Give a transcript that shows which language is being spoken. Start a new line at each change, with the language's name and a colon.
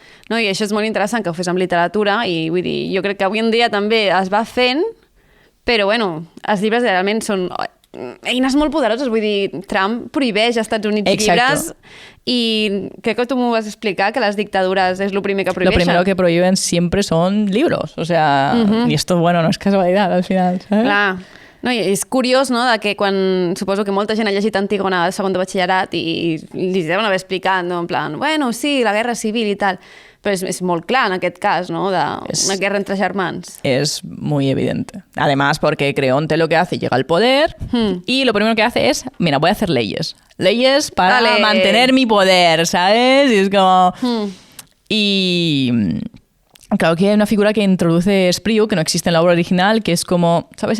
Catalan: No, i això és molt interessant que ho fes amb literatura i vull dir, jo crec que avui en dia també es va fent, però bueno, els llibres realment són eines molt poderoses, vull dir, Trump prohibeix als Estats Units
Spanish: Exacto.
Catalan: llibres i crec que tu m'ho vas explicar, que les dictadures és el primer que
Spanish: Lo
Catalan: prohibeixen.
Spanish: primero que prohíben siempre son libros. O sea, y esto, bueno, no es casualidad al final, ¿sabes?
Catalan: Clar. No, i és curiós, no?, de que quan suposo que molta gent ha llegit Antígona al segon de batxillerat i li deuen haver explicat, no?, en plan, bueno, sí, la guerra civil i tal, però és molt clar en aquest cas, no?, d'una guerra entre germans.
Spanish: Es muy evidente. Además, porque Creonte lo que hace, llega al poder y lo primero que hace es, mira, voy a hacer leyes. Leyes para Dale. mantener mi poder, ¿sabes? Y es como... Y... Claro que hay una figura que introduce Espriu, que no existe en la obra original, que es como, ¿sabes?